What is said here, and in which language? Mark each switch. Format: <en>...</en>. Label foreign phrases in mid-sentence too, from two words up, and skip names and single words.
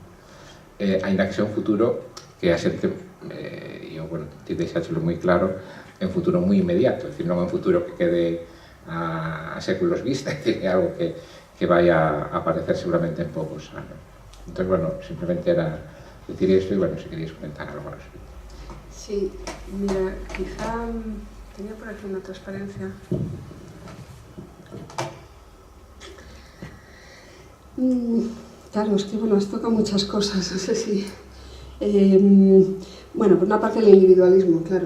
<gl>Ainda que sea un futuro que a xente, e bueno, ti deixáchelo moi claro, é un futuro moi inmediato, é dicir, non é un futuro que quede a séculos vista, é algo que vai a aparecer seguramente en poucos anos. Entón, bueno, simplemente era decir isto e, bueno, se querías comentar algo</gl> <es>al respecto. Sí, mira, quizá tenía por aquí una transparencia. Claro, es que, bueno, nos toca muchas cosas, no sé si... bueno, por una parte el individualismo, claro.</es>